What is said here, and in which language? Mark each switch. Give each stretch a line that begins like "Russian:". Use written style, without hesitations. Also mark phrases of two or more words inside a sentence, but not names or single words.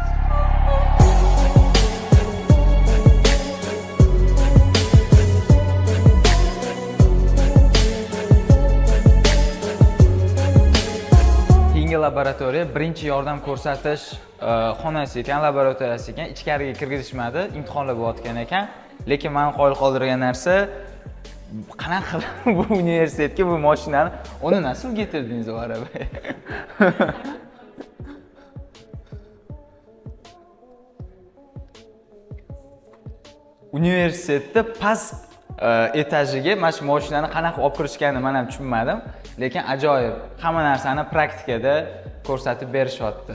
Uzbek: Laboratoriya birinchi yordam ko'rsatish xonasi ekan, laboratoriyasi ekan. Ichkariga kirgizishmadi, imtihonlar bo'layotgan ekan. Lekin meni qoyil qoldirgan narsa, qanaqa bu universitetga bu mashinani uni
Turkish: nasıl getirdingiz o arabayı?
Uzbek: Universitetda past etajiga mana shu mashinani qanaqa olib kirishganini men ham tushunmadim. Lekin ajoyib, hamma narsani praktikada ko'rsatib berishyapti.